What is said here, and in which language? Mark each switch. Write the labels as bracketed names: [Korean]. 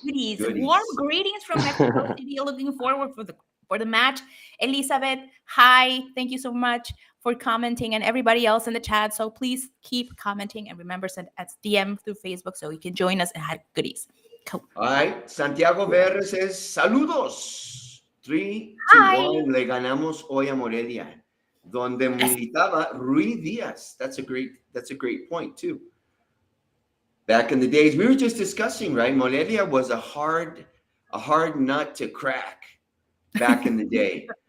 [English] Warm greetings from Mexico City. Looking forward for the match. Elizabeth, hi. Thank you so much for commenting and everybody else in the chat. So please keep commenting and remember, send us DM through Facebook so you can join us and have goodies. Cool. All right. Santiago Verre says, saludos. Hi. [Spanish] 3-1 le ganamos hoy a Morelia, donde [English] Yes. [Spanish] militaba [English] Rui Diaz. That's a great point too. Back in the days, we were just discussing, right? Morelia was a hard nut to crack back in the day.